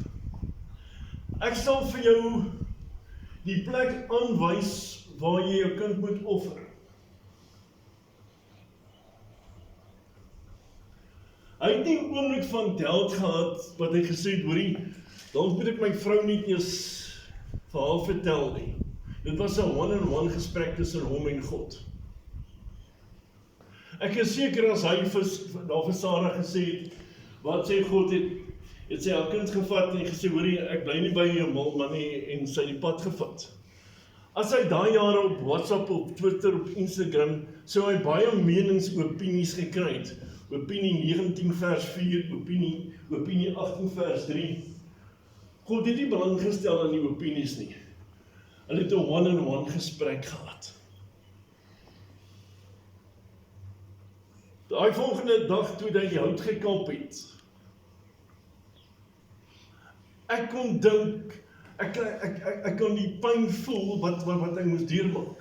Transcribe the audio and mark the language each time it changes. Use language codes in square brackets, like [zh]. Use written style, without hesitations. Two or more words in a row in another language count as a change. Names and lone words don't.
[af] Ek sal vir jou die plek aanwys waar jy jou kind moet offer. Hy het nie 'n oomblik van doubt gehad, wat hy gesê het, hoorie, dalk moet ek my vrou nie eers vir haar vertel nie. Dit was 'n one-on-one gesprek tussen hom en God. Ek is seker as hy daar vir Sarah gesê het, wat sê God het sy haar kind gevat en gesê, hoorie, ek bly nie by jou man nie, en sy die pad gevat. As hy daai jare op WhatsApp, op Twitter, op Instagram, sou hy baie menings, opinies gekry het. Opinie 19 vers 4, opinie 18 vers 3. God het nie belang gestel aan die opinies nie. Hulle het 'n one-on-one gesprek gehad. Daai volgende dag toe hy die hout gekap het, ek kon dink, ek kon die pyn voel wat hy moes deurmaak.